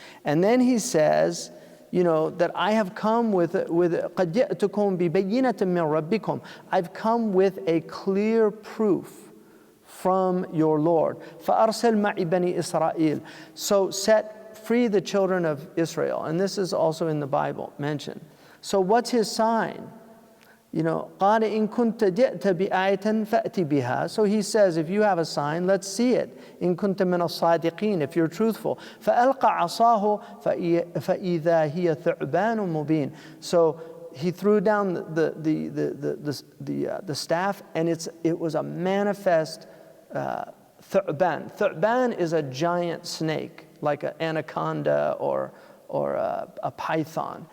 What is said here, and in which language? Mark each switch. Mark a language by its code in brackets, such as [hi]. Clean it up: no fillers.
[en] And then he says, you know, that I have come with [ar] قَدْ جِئْتُكُمْ بِبَيِّنَةٍ مِّن رَبِّكُمْ. [en] I've come with a clear proof from your Lord. [ar] فَأَرْسِلْ مَعِي بَنِي إِسْرَائِيلَ. [en] So set free the children of Israel. And this is also in the Bible mentioned. So what's his sign? [ar] You know, قَالَ إِن كُنْتَ جِئْتَ بِآيَةٍ فَأْتِ بِهَا. [en] So he says, if you have a sign, let's see it. [ar] إِن كُنْتَ مِنَ الصَّادِقِينَ, [en] if you're truthful. [ar] فَأَلْقَ عَصَاهُ فَإِذَا هِيَ ثُعْبَانٌ مُبِينٌ. [en] So he threw down the staff, and it was a manifest thu'ban. Thu'ban is a giant snake, like an anaconda or a python.